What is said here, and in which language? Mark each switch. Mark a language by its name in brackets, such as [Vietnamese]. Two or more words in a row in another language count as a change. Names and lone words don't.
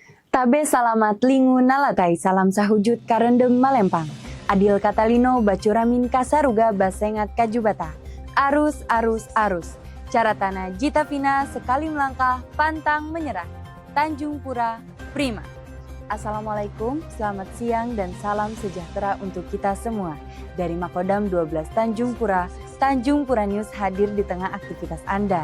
[Kendayan] Tabe salamat lingu nalatai salam sahujud karendeng malempang. Adil Katalino bacuramin kasaruga basengat kajubata. Arus, arus, arus. [Indonesian] Cara tanah Jita Vina sekali melangkah pantang menyerah. Tanjung Pura Prima. Assalamualaikum, selamat siang dan salam sejahtera untuk kita semua. Dari Makodam 12 Tanjung Pura News hadir di tengah aktivitas Anda.